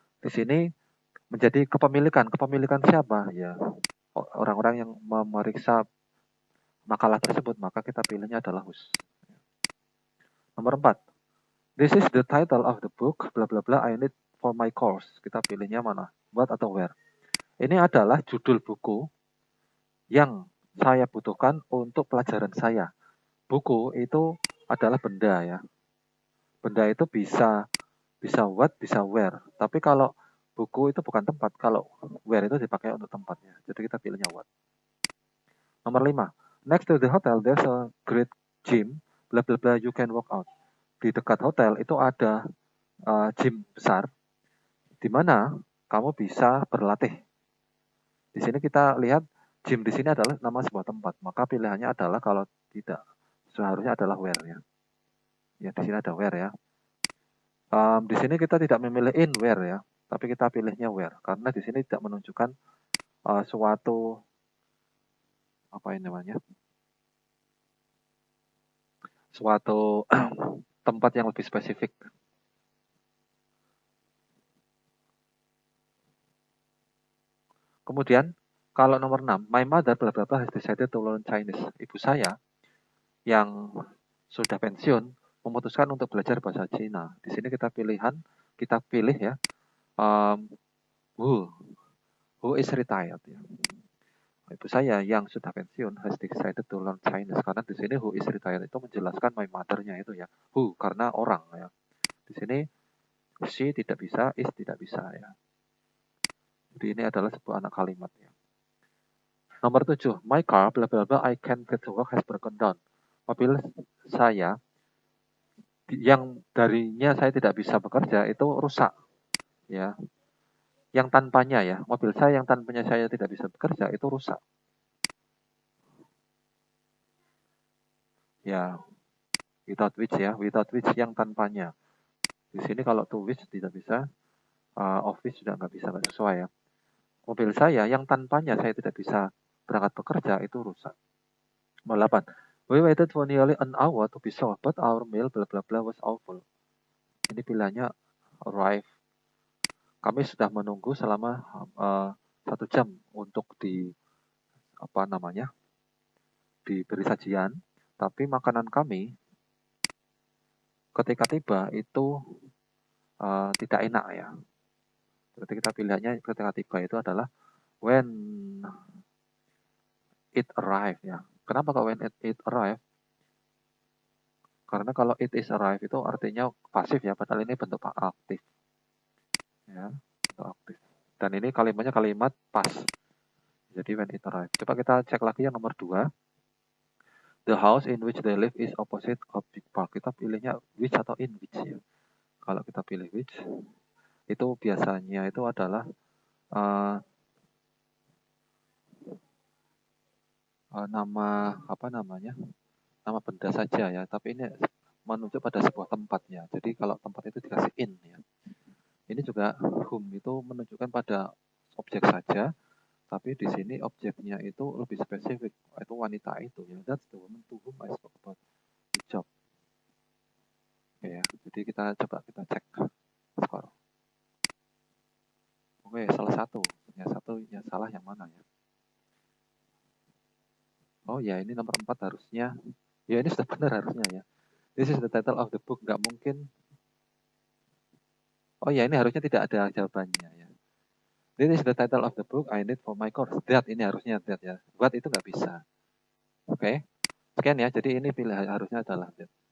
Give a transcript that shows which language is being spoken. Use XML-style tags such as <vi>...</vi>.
<id>Di sini menjadi kepemilikan siapa ya, orang-orang yang memeriksa makalah tersebut, maka kita pilihnya adalah whose. Nomor 4,</id> <en>this is the title of the book bla bla bla I need for my course.</en> <id>Kita pilihnya mana? What atau where? Ini adalah judul buku yang saya butuhkan untuk pelajaran saya. Buku itu adalah benda ya. Benda itu bisa what, bisa where. Tapi kalau buku itu bukan tempat, kalau where itu dipakai untuk tempatnya. Jadi kita pilihnya what. Nomor 5.</id> <en>Next to the hotel, there's a great gym, bla bla bla, you can walk out.</en> <id>Di dekat hotel itu ada gym besar, di mana kamu bisa berlatih. Di sini kita lihat gym di sini adalah nama sebuah tempat, maka pilihannya adalah kalau tidak seharusnya adalah where ya. Ya di sini ada where ya. Di sini kita tidak memilih in where ya, tapi kita pilihnya where karena di sini tidak menunjukkan suatu apa ini namanya, suatu tempat yang lebih spesifik. Kemudian kalau nomor 6,</id> <en>my mother bla bla bla has decided to learn Chinese.</en> <id>Ibu saya yang sudah pensiun memutuskan untuk belajar bahasa Cina. Di sini kita pilih ya, who is retired ya. Ibu saya yang sudah pensiun</id> <en>has decided to learn Chinese,</en> <id>karena di sini</id> <en>who is retired</en> <id>itu menjelaskan</id> <en>my mother-</en> <id>nya itu ya. Who karena orang ya. Di sini she tidak bisa, is tidak bisa ya. Jadi ini adalah sebuah anak kalimat ya.</id> <en>Nomor 7, my car bla bla bla I can get to work has broken down.</en> <id>Mobil saya yang darinya saya tidak bisa bekerja itu rusak ya. Yang tanpanya ya, mobil saya yang tanpanya saya tidak bisa bekerja itu rusak. Ya, without which ya, without which yang tanpanya. Di sini kalau to which tidak bisa, of which sudah nggak bisa, nggak sesuai ya. Mobil saya yang tanpanya saya tidak bisa berangkat bekerja itu rusak. Nomor 8.</id> <en>We waited for nearly an hour to be served, but our meal bla bla bla was awful.</en> <id>Ini pilihannya arrive. Kami sudah menunggu selama 1 jam untuk diberi sajian, tapi makanan kami ketika tiba itu tidak enak ya. Berarti kita pilihannya ketika tiba itu adalah</id> <en>when it arrived</en> <id>ya. Kenapa kok</id> <en>when it arrived?</en> <id>Karena kalau</id> <en>it is arrived</en> <id>itu artinya pasif ya, padahal ini bentuk aktif. Ya, bentuk aktif. Dan ini kalimatnya kalimat past. Jadi</id> <en>when it arrived.</en> <id>Coba kita cek lagi yang nomor 2.</id> <en>The house in which they live is opposite a big park.</en> <id>Kita pilihnya which atau in which ya. Kalau kita pilih which, itu biasanya itu adalah nama nama benda saja ya. Tapi ini menunjuk pada sebuah tempatnya. Jadi kalau tempat itu dikasih in ya. Ini juga whom itu menunjukkan pada objek saja. Tapi di sini objeknya itu lebih spesifik, itu wanita itu ya.</id> <en>That's the woman to whom I spoke about the job.</en> <id>Oke ya, jadi kita cek skor. Oke, salah satu. Yang salah yang mana ya? Oh ya, ini nomor 4 harusnya. Ya ini sudah benar harusnya ya.</id> <en>This is the title of the book.</en> <id>Nggak mungkin. Oh ya, ini harusnya tidak ada jawabannya ya.</id> <en>This is the title of the book I need for my course.</en> <id>That, ini harusnya that ya. What itu nggak bisa. Oke. Sekian ya, jadi ini pilihan harusnya adalah that.</id>